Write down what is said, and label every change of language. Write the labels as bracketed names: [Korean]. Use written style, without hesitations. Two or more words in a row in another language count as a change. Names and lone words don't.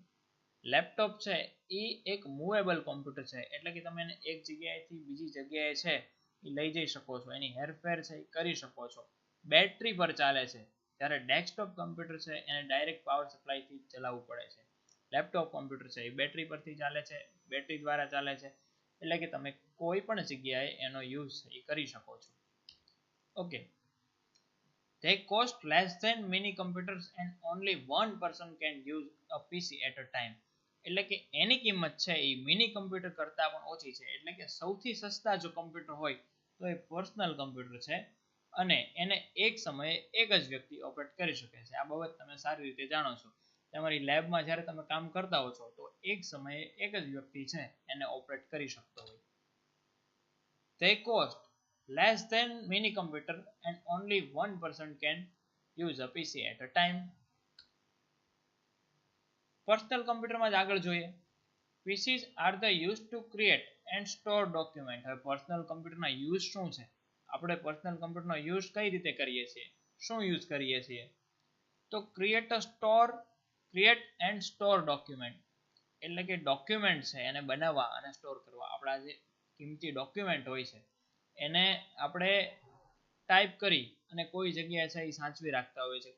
[Gujarati] લેપટોપ છે એ એક [English] movable computer [Gujarati] છે, એટલે કે તમે એને એક જગ્યાએથી બીજી જગ્યાએ છે એ લઈ જઈ શકો છો, એની હેરફેર છે એ કરી શકો છો. બેટરી પર ચાલે છે, જ્યારે [English] desktop computer [Gujarati] છે એને [English] direct power [Gujarati] સપ્લાયથી ચલાવવું પડે છે. [English] laptop computer [Gujarati] છે એ બેટરી પરથી ચાલે છે, બેટરી દ્વારા ચાલે છે, એટલે કે તમે કોઈ પણ જગ્યાએ એનો યુઝ એ કરી શકો છો. ઓકે, [English] they cost less than mini computers and only one person can use a PC at a time. [Gujarati] એટલે કે એની કિંમત છે એ [English] mini computer [Gujarati] કરતાં પણ ઓછી છે, એટલે કે સૌથી સસ્તા જો કમ્પ્યુટર હોય તો એ [English] personal computer [Gujarati] છે અને એને એક સમયે એક જ વ્યક્તિ ઓપરેટ કરી શકે છે. આ બાબત તમે સારી રીતે જાણો છો. તમારી લેબમાં જ્યારે તમે કામ કરતા હો છો તો એક સમયે એક જ વ્યક્તિ છે એને ઓપરેટ કરી શકતો હોય. [English] They cost less than mini computer and only one person can use a PC at a time. [Gujarati] પર્સનલ કમ્પ્યુટરમાં જ આગળ જોઈએ. [English] PCs are the used to create and store document. [Gujarati] હવે પર્સનલ કમ્પ્યુટરના યુઝ શું છે? આપણે પર્સનલ કમ્પ્યુટરનો યુઝ કઈ રીતે કરીએ છીએ? શું યુઝ કરીએ છીએ? તો [English] create and store document, [Gujarati] એટલે કે ડોક્યુમેન્ટ છે એને બનાવવા અને સ્ટોર કરવા. આપણા જે કિંમતી ડોક્યુમેન્ટ હોય છે એને આપણે ટાઈપ કરી અને કોઈ જગ્યાએ છે એ સાચવી રાખતા હોય છે.